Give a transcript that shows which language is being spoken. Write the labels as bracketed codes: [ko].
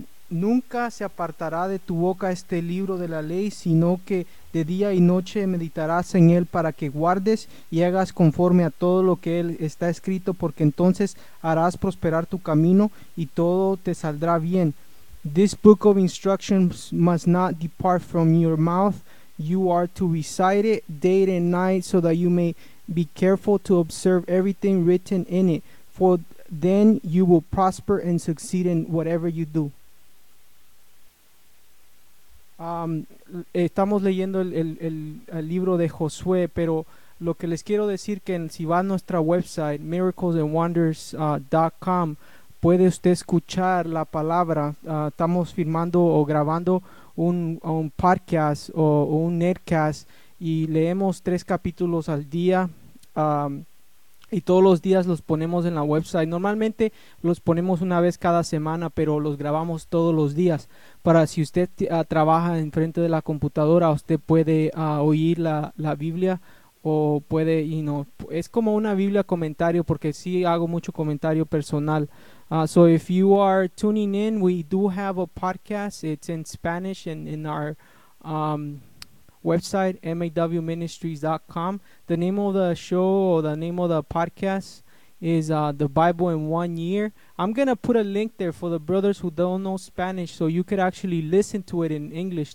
[es] Nunca se apartará de tu boca este libro de la ley, sino que de día y noche meditarás en él para que guardes y hagas conforme a todo lo que él está escrito, porque entonces harás prosperar tu camino y todo te saldrá bien. [en] This book of instructions must not depart from your mouth. You are to recite it day and night so that you may be careful to observe everything written in it. For then you will prosper and succeed in whatever you do. [es] Estamos leyendo el libro de Josué, pero lo que les quiero decir que si va a nuestra website miraclesandwonders.com puede usted escuchar la palabra. Estamos firmando o grabando un podcast o un netcast y leemos 3 capítulos al día, y todos los días los ponemos en la website. Normalmente los ponemos una vez cada semana, pero los grabamos todos los días. Para si usted trabaja enfrente de la computadora, usted puede oír la Biblia, o puede, y no, es como una Biblia comentario, porque sí hago mucho comentario personal. [en] So if you are tuning in, we do have a podcast. It's in Spanish and in our website, mawministries.com. The name of the show or the name of the podcast is The Bible in 1 Year. I'm going to put a link there for the brothers who don't know Spanish, so you could actually listen to it in English.